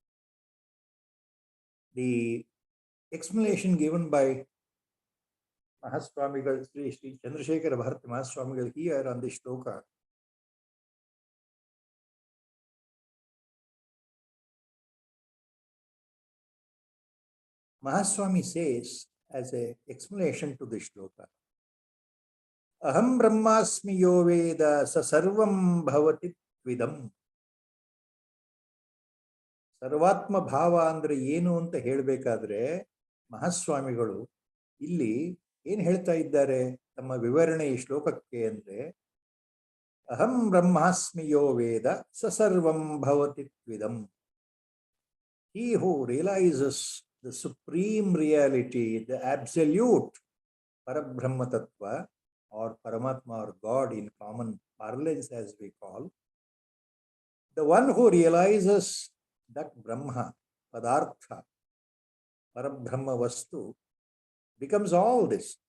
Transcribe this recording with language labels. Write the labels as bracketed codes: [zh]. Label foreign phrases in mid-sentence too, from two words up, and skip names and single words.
[en] the explanation given by Mahaswamigal, Sri Chandrasekhara Bharati Mahaswamigal here on this shloka, Mahaswami says as an explanation to this shloka, [sa] अहं ब्रह्मास्मि यो वेद स सर्वं भवति त्विदम्. [kn] ಸರ್ವಾತ್ಮ ಭಾವ ಅಂದ್ರೆ ಏನು ಅಂತ ಹೇಳಬೇಕಾದ್ರೆ ಮಹಾಸ್ವಾಮಿಗಳು ಇಲ್ಲಿ ಏನು ಹೇಳ್ತಾ ಇದ್ದಾರೆ ತಮ್ಮ ವಿವರಣೆ ಈ ಶ್ಲೋಕಕ್ಕೆ ಅಂದ್ರೆ, [sa] ಅಹಂ ಬ್ರಹ್ಮಾಸ್ಮಿ ಯೋ ವೇದ ಸ ಸರ್ವಂ ಭವತಿ ತ್ವಿದಂ. [en] He who realizes the supreme reality, the absolute Parabrahma Tattva or Paramatma or God in common parlance as we call, the one who realizes that Brahma, Padartha, Parabrahma Vastu becomes all this.